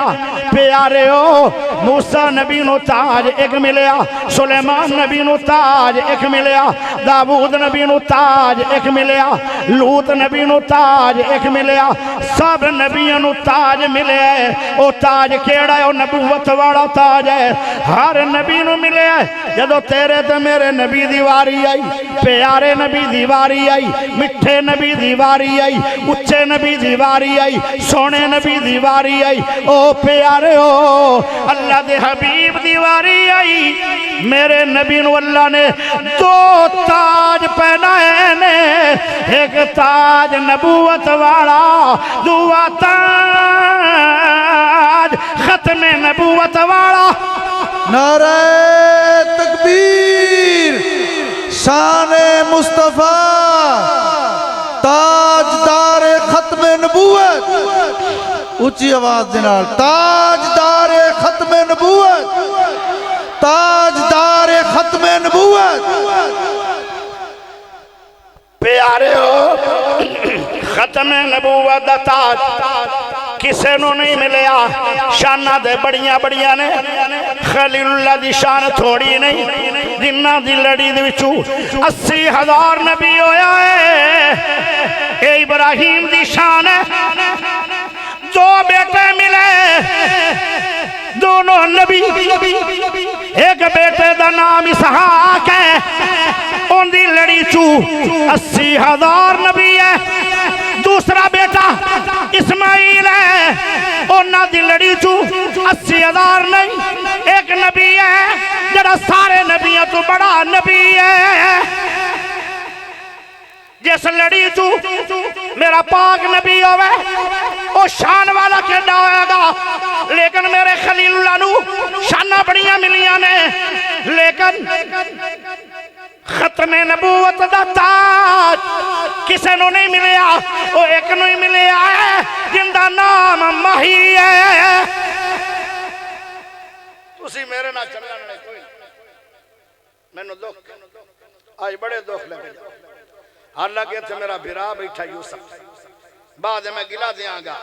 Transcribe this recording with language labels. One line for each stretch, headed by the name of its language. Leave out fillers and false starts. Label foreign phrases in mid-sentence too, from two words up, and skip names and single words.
Punjabi: پیارے موسیٰ نبی نو تاج ایک ملیا, سلیمان نبی نو تاج ایک ملیا, داؤد نبی نو تاج ایک ملیا, لوط نبی نو تاج ایک ملیا. سب نبیوں نو تاج ملے ہے. او تاج کیڑا ہے؟ او نبوت والا تاج ہے, ہر نبی نو ملے ہے. جدو تیرے تے میرے نبی دیواری آئی, پیارے نبی دیواری آئی, مٹھے نبی دیواری آئی, اچھے نبی دیواری آئی, سونے نبی دیواری آئی. او پیارے اللہ دے حبیب دیواری آئی. میرے نبی نو اللہ نے دو تاج پہنائے نے, ایک تاج نبوت والا, دوا تاج ختم نبوت والا. نعرہ تکبیر, شان مصطفیٰ, تاجدار ختم نبوت. اونچی آواز جنال, تاجدار ختم نبوت, تاجدار ختم نبوت. پیارے ختم نبوت دا تاج کسے نو نہیں ملیا. شانہ دے بڑیاں بڑیاں نے, خلیل اللہ دی شان تھوڑی نہیں. جنہ دی لڑی دے وچوں 80,000 نبی ہویا ہے. اے ابراہیم دی شان ہے, دو بیٹے ملے, دونوں نبی. ایک بیٹے دا نام اسحاق ہے, ان دی لڑی چو 80,000 نبی ہے. دوسرا بیٹا اسماعیل ہے, انہاں دی لڑی چو 80,000 نہیں, ایک نبی ہے جڑا سارے نبیوں تو بڑا نبی ہے. جس لڑی تو میرا پاک نبی ہوئے او شان والا کہنا ہوئے گا. لیکن میرے خلیل اللہ نو شانہ بڑیاں ملیاں نے, لیکن ختم نبوت دا تاج کسے نو نہیں ملیا. او ایک نو ہی ملیا ہے جن دا نام ماہی ہے. تسی میرے نہ چلنا نہیں کوئی, میں نو دکھ آج بڑے دکھ لگے جا. حالانکہ تھے میرا بھرا بیٹھا یوسف, بعد میں گلا دیاں گا.